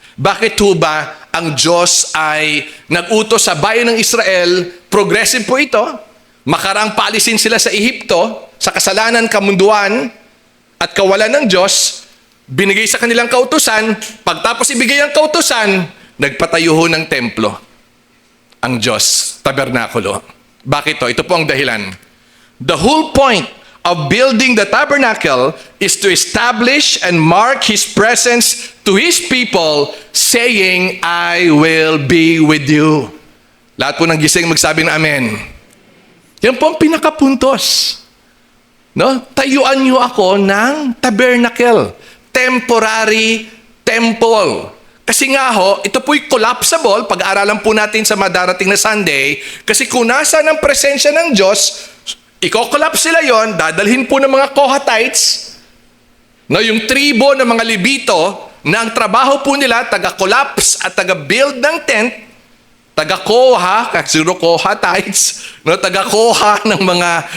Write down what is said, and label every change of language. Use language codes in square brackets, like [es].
[tl] Bakit ho ba ang Diyos ay nag-utos sa bayan ng Israel? Progressive po ito. Makarang paalisin sila sa Ehipto, sa kasalanan, kamunduan, at kawalan ng Diyos. Binigay sa kanilang kautusan. Pagtapos ibigay ang kautusan, nagpatayo ho ng templo. Ang Diyos, tabernakulo. Bakit to? Ito po ang dahilan. [en] The whole point of building the tabernacle is to establish and mark His presence to His people, saying, I will be with you. [tl] Lahat po ng gising magsabi ng amen. Yan po ang pinakapuntos. No? Tayuan niyo ako ng tabernacle. [en] Temporary temple. [tl] Kasi nga ho, ito po'y collapsible, pag-aaralan po natin sa madarating na Sunday, kasi kung nasa ng presensya ng Diyos, i-collapse sila yon, dadalhin po ng mga Kohatites, no, yung tribo ng mga Levito, na ang trabaho po nila, taga-collapse at taga-build ng tent, taga-Koha, kasi Kohatites, no, taga-Koha ng mga